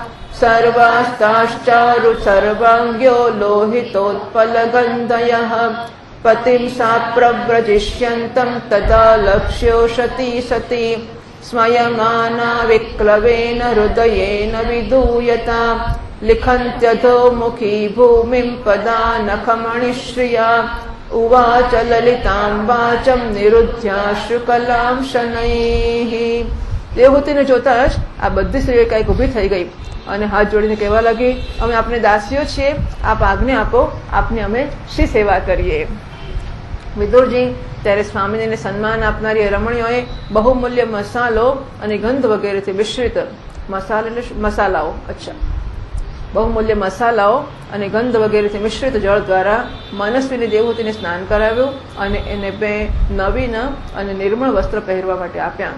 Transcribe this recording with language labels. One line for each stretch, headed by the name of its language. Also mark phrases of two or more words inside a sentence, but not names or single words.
Sanskrit: सर्वास्ताश्चारु सर्वाङ्ग्यो लोहितोत्पलगन्धयः पतिं सा प्रव्रजिष्यन्तं तदा लक्ष्योषति सति स्मयमाना विक्लवेन हृदयेन विदूयता लिखन्त्यधोमुखी भूमिं पदानखमणिश्रिया उवाच ललितां वाचं निरुध्याश्रुकलां शनैः।
Gujarati: દેવહૂતિને જોતા જ આ બધી સ્ત્રીઓ કંઈક ઊભી થઈ ગઈ અને હાથ જોડીને કહેવા લાગી, અમે આપને દાસીઓ છીએ, આપ આજ્ઞા આપો, આપને અમે શી સેવા કરીએ। વિદુરજી ત્યારે સ્વામીજીને સન્માન આપનારી રમણીઓએ બહુમૂલ્ય મસાલો અને ગંધ વગેરેથી મિશ્રિત મસાલાઓ બહુમૂલ્ય મસાલાઓ અને ગંધ વગેરેથી મિશ્રિત જળ દ્વારા મનસ્વીની દેવહૂતિને સ્નાન કરાવ્યું અને એને બે નવીન અને નિર્મળ વસ્ત્ર પહેરવા માટે આપ્યા।